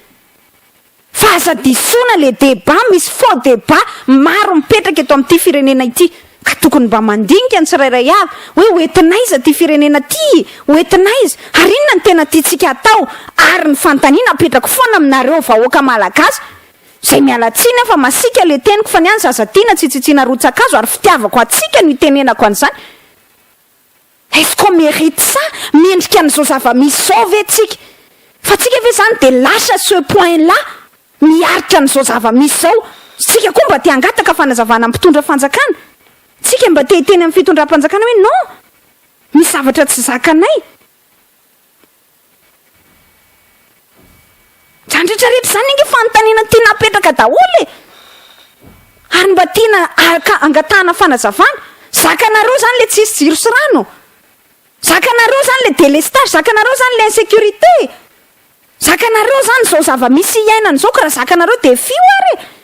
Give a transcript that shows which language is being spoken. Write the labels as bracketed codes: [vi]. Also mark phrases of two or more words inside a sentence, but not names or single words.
[mg] fa aza disona le débat misy [fr] faux débat [mg] maro mipetraka eto amin'ity firenena ity ka tokony mba mandinika ny tsirairay avy hoe hoentinaiza ty firenena ty hoentinaiza ary inona ny tena tiatsika atao ary ny fantaniana apetraka foana aminareo vahoaka malagasy zay mialatsiny fa masika le teniko fa niany zaza tiana tsitsitsina rotsakazo ary fitiavako atsika ny tenenako an'izany [fr] est-ce qu'on mérite ça [mg] mendrika an'izao zava-misy zao ve tsika fa tsika ve zany de lasa [fr] ce point là [mg] miaritra an'izao zava-misy zao sika koa mba te hangataka fanazavana mpitondra fanjakana tsika mba teteny amin'ny fitondram-panjakana hoe non misy zavatra tsy zakanay zandretrarehetra zany inge fanontaniana tiana apetraka daholo ary mba tiana angatahana fanazavana zakanareo zany le tsisy jiro sy rano zakanareo zany le délestage zakanareo zany le insécurité zakanareo zany zao zava-misy iainana zao ka raha zakanareo de fio ary